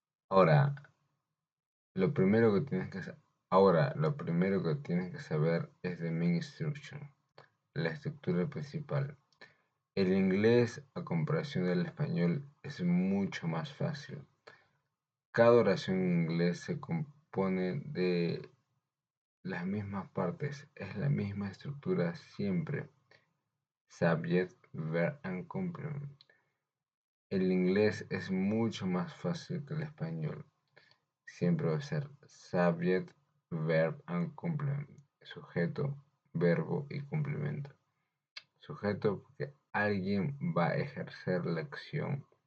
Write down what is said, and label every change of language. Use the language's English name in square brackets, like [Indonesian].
[Spanish] Ahora, lo primero que tienes que lo primero que tienes que saber es [English] the main structure, [Spanish] la estructura principal. El inglés, a comparación del español, es mucho más fácil. Cada oración en inglés se compone de las mismas partes, es la misma estructura siempre. [English] Subject, verb and complement. [Spanish] El inglés es mucho más fácil que el español. Siempre va a ser [English] subject, verb and complement. [Spanish] Sujeto, verbo y complemento. Sujeto porque alguien va a ejercer la acción.